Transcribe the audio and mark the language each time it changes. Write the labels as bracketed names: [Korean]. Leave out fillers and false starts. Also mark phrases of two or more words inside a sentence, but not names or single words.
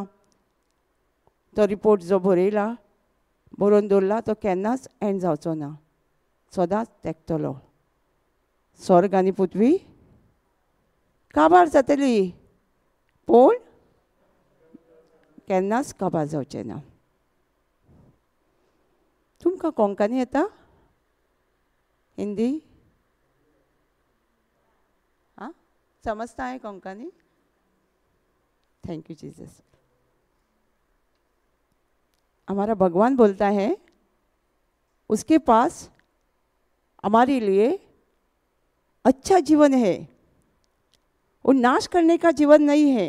[Konkani] तो रिपोर्ट जो बरोवन दवरला तो केन्नाच एंड जावचो ना, सदांच तेंकतलो. स्वर्ग आनी पृथ्वी काबार जातली पूण केन्नाच काबार जावचें ना. तुमकां कोंकणी येता? [Hindi] हिंदी? हाँ, समझता है कोंकणी? [English] thank you Jesus. [Hindi] हमारा भगवान बोलता है उसके पास हमारे लिए अच्छा जीवन है, वो नाश करने का जीवन नहीं है.